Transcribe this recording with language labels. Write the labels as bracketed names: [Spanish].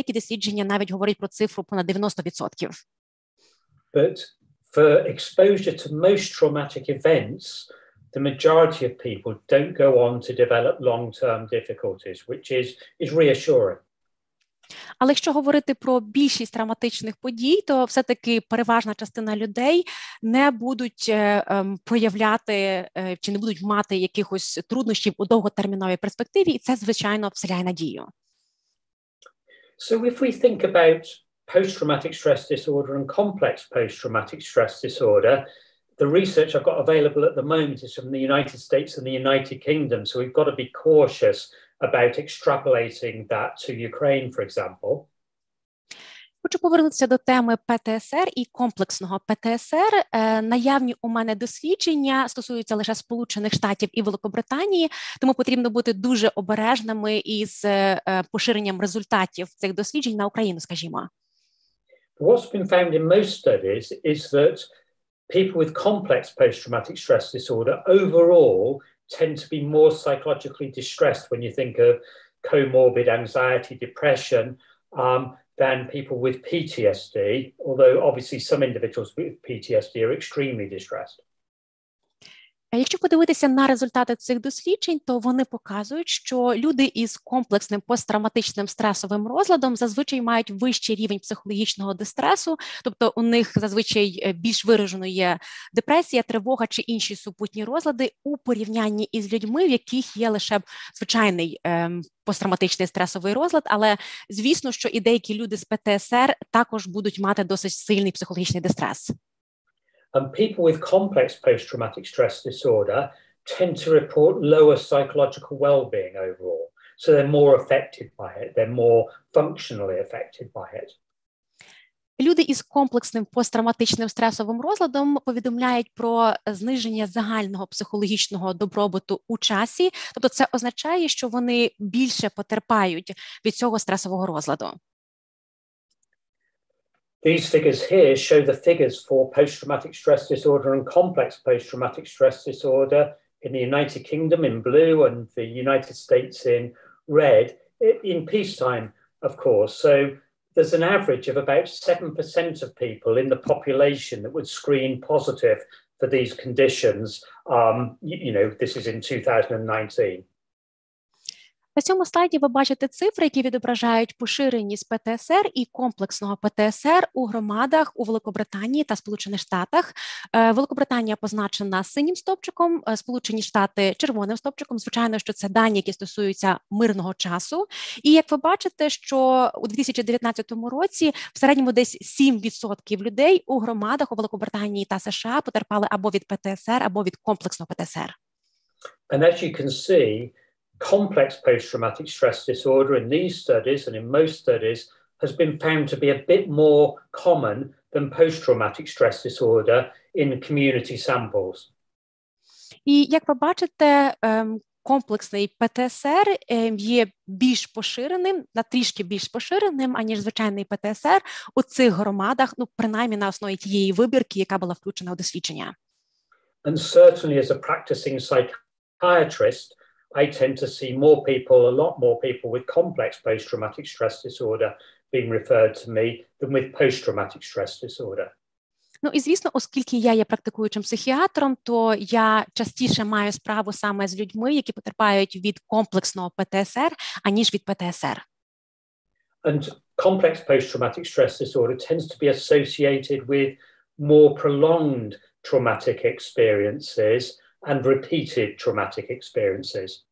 [Ukrainian] Деякі дослідження навіть говорять про цифру понад 90%. [English] But for exposure to most traumatic events, the majority of people don't go on to develop long-term difficulties, which is reassuring. [Ukrainian] Але якщо говорити про більшість травматичних подій, то все-таки переважна частина людей не будуть проявляти чи не будуть мати якихось труднощів у довготерміновій перспективі, і це, звичайно, вселяє надію. [English] So if we think about post-traumatic stress disorder and complex post-traumatic stress disorder, the research I've got available at the moment is from the United States and the United Kingdom, so we've got to be cautious about extrapolating that to Ukraine, for example. [Ukrainian] Хочу повернутися до теми ПТСР і комплексного ПТСР. Наявні у мене дослідження стосуються лише Сполучених Штатів і Великобританії, тому потрібно бути дуже обережними із поширенням результатів цих досліджень на Україну, скажімо. [English] What's been found in most studies is that people with complex post-traumatic stress disorder overall tend to be more psychologically distressed when you think of comorbid anxiety, depression, than people with PTSD, although obviously some individuals with PTSD are extremely distressed. [Ukrainian] Якщо подивитися на результати цих досліджень, то вони показують, що люди із комплексним посттравматичним стресовим розладом зазвичай мають вищий рівень психологічного дистресу, тобто у них зазвичай більш вираженою є депресія, тривога чи інші супутні розлади у порівнянні із людьми, в яких є лише звичайний посттравматичний стресовий розлад, але звісно, що і деякі люди з ПТСР також будуть мати досить сильний психологічний дистрес. [English] And people with complex post-traumatic stress disorder tend to report lower psychological well-being overall. So they're more affected by it. They're more functionally affected by it. [Ukrainian] Люди із комплексним посттравматичним стресовим розладом повідомляють про зниження загального психологічного добробуту у часі. Тобто це означає, що вони більше потерпають від цього стресового розладу. [English] These figures here show the figures for post-traumatic stress disorder and complex post-traumatic stress disorder in the United Kingdom in blue and the United States in red, in peacetime, of course. So there's an average of about 7% of people in the population that would screen positive for these conditions. This is in 2019. [Ukrainian] На цьому слайді ви бачите цифри, які відображають поширеність ПТСР і комплексного ПТСР у громадах у Великобританії та Сполучених Штатах. Великобританія позначена синім стовпчиком, Сполучені Штати червоним стовпчиком. Звичайно, що це дані, які стосуються мирного часу. І як ви бачите, що у 2019 році в середньому десь 7% людей у громадах у Великобританії та США потерпали або від ПТСР, або від комплексного ПТСР. [English] And as you can see, complex post-traumatic stress disorder in these studies and in most studies has been found to be a bit more common than post-traumatic stress disorder in community samples. [Ukrainian] І як ви бачите, комплексний ПТСР є більш поширеним, трішки більш поширеним, аніж звичайний ПТСР у цих громадах, принаймні на основі тієї вибірки, яка була включена у дослідження. [English] And certainly as a practicing psychiatrist, I tend to see a lot more people with complex post-traumatic stress disorder being referred to me than with post-traumatic stress disorder. [Ukrainian] І, звісно, оскільки я є практикуючим психіатром, то я частіше маю справу саме з людьми, які потерпають від комплексного ПТСР, аніж від ПТСР. [English] And complex post-traumatic stress disorder tends to be associated with more prolonged traumatic experiences and repeated traumatic experiences.